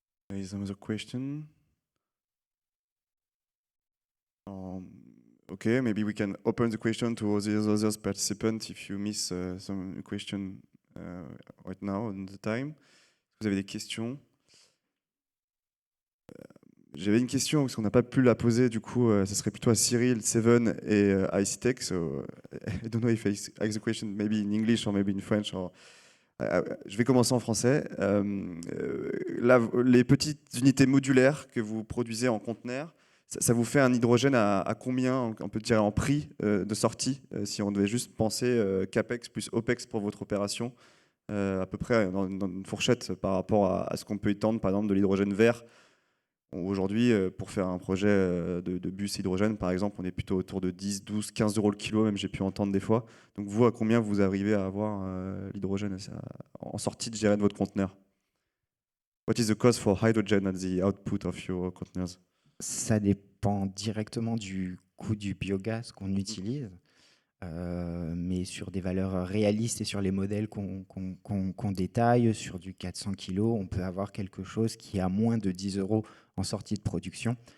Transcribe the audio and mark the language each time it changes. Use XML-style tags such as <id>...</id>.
<en>There is another question. Okay, maybe we can open the question to the other participants if you miss some question right now on the time.</en> <fr>Vous avez des questions? J'avais une question parce qu'on n'a pas pu la poser, du coup, ça serait plutôt à Cyril, Seven et ICTech.</fr> <en>So I don't know if I ask the question maybe in English or maybe in French.</en> <fr>Je vais commencer en français. Les petites unités modulaires que vous produisez en conteneur, ça vous fait un hydrogène à combien, on peut dire en prix de sortie, si on devait juste penser CAPEX plus OPEX pour votre opération, à peu près dans une fourchette par rapport à ce qu'on peut étendre, par exemple, de l'hydrogène vert Aujourd'hui, pour faire un projet de bus hydrogène, par exemple, on est plutôt autour de 10, 12, 15 euros le kilo, même j'ai pu entendre des fois. Donc vous, à combien vous arrivez à avoir l'hydrogène en sortie de votre conteneur?</fr> <en>What is the cost for hydrogen at the output of your containers?</en> <fr>Ça dépend directement du coût du biogaz qu'on utilise, mais sur des valeurs réalistes et sur les modèles qu'on détaille, sur du 400 kg, on peut avoir quelque chose qui est à moins de 10 euros en sortie de production.</fr>